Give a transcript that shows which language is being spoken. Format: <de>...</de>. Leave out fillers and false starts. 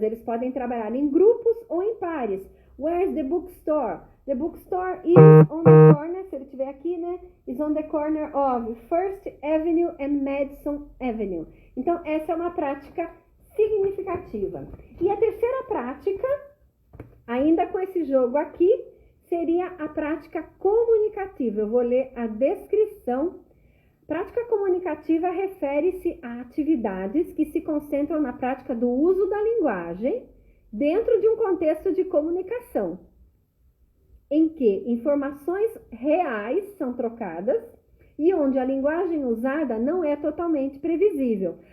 <pt>Eles podem trabalhar em grupos ou em pares.</pt> <en>Where's the bookstore? The bookstore is on the corner,</en> <pt>se ele estiver aqui, né?</pt> <en>Is on the corner of First Avenue and Madison Avenue.</en> <pt>Então, essa é uma prática significativa. E a terceira prática, ainda com esse jogo aqui, seria a prática comunicativa. Eu vou ler a descrição. Prática comunicativa refere-se a atividades que se concentram na prática do uso da linguagem dentro de um contexto de comunicação, em que informações reais são trocadas e onde a linguagem usada não é totalmente previsível.</pt>